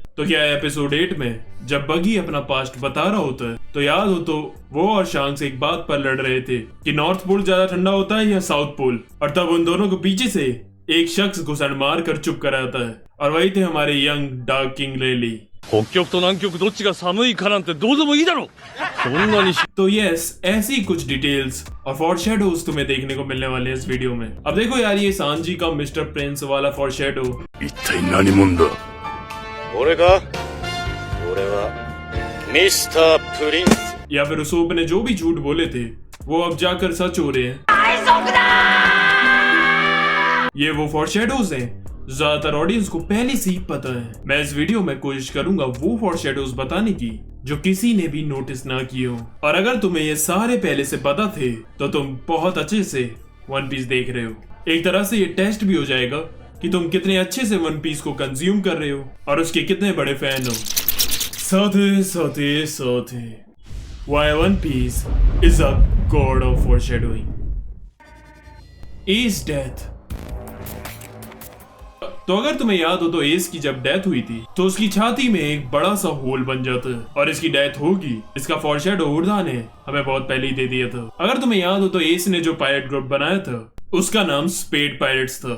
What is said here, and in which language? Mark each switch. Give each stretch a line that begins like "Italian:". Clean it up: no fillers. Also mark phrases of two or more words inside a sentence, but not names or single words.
Hindi: तो क्या एपिसोड 8 में जब बगी अपना पास्ट बता रहा होता है तो याद हो तो वो और शांक्स एक बात पर लड़ रहे थे कि
English: north pole
Hindi: ज्यादा ठंडा होता है या
English: south pole,
Hindi: और तब उन दोनों को पीछे से एक शख्स घुसन मार कर चुप कराता है, और वही थे हमारे
English: young dark king
Hindi: रेली।
Japanese: 北極と南極どっちが寒いかなんてどうでもいいだろそんなに
Hindi: तो यस, ऐसी कुछ डिटेल्स और फॉरशैडोज तुम्हें देखने को मिलने वाले हैं इस वीडियो में। अब देखो यार, ये सांजी का मिस्टर प्रिंस वाला फॉरशैडो
Japanese: 一体何者だ俺か俺はミスタープリンス
Hindi: या फिर उसोप ने जो भी झूठ बोले थे वो अब जाकर सच हो रहे हैं। ये वो फॉरशैडोज हैं ज्यादातर ऑडियंस को पहले से ही पता है। मैं इस वीडियो में कोशिश करूंगा वो फॉरशैडोज बताने की जो किसी ने भी नोटिस ना किए हो। और अगर तुम्हें ये सारे पहले से पता थे तो तुम बहुत अच्छे से वन पीस देख रहे हो। एक तरह से ये टेस्ट भी हो जाएगा कि तुम कितने अच्छे से वन पीस को कंज्यूम कर रहे हो और उसके कितने बड़े फैन हो।
English: That's why One Piece is a god of foreshadowing. Ace death.
Hindi: तो अगर तुम्हें याद हो तो एस की जब डेथ हुई थी तो उसकी छाती में एक बड़ा सा होल बन जाता है, और इसकी डेथ होगी इसका फॉरशैडो उर्दा ने हमें बहुत पहले ही दे दिया था। अगर तुम्हें याद हो तो एस ने जो
English: pirate group
Hindi: बनाया था उसका नाम स्पेड पायरेट्स था।